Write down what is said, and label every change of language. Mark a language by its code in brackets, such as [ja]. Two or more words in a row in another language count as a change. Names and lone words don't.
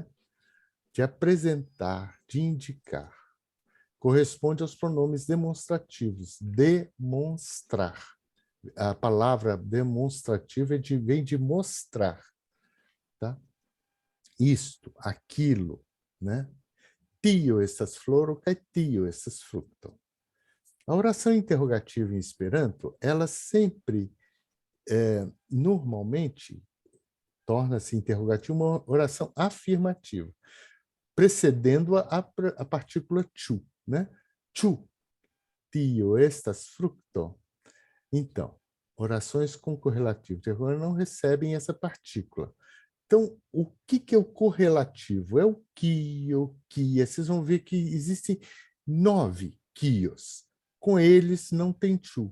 [pt] De apresentar, de indicar. Corresponde aos pronomes demonstrativos. Demonstrar. A palavra demonstrativa vem de mostrar. Tá? Isto, aquilo, né? [eo] Tio estas floro, kai tio estas fruto. [pt] A oração interrogativa em Esperanto, ela sempre, normalmente, torna-se interrogativa uma oração afirmativa, precedendo a partícula chu, né? [eo] Chu, tio estas fruto. [pt] Então, orações com correlativo interrogativo não recebem essa partícula. Então, o que é o correlativo? É o quio, quia. Vocês vão ver que existem 9 quios. Com eles não tem chu.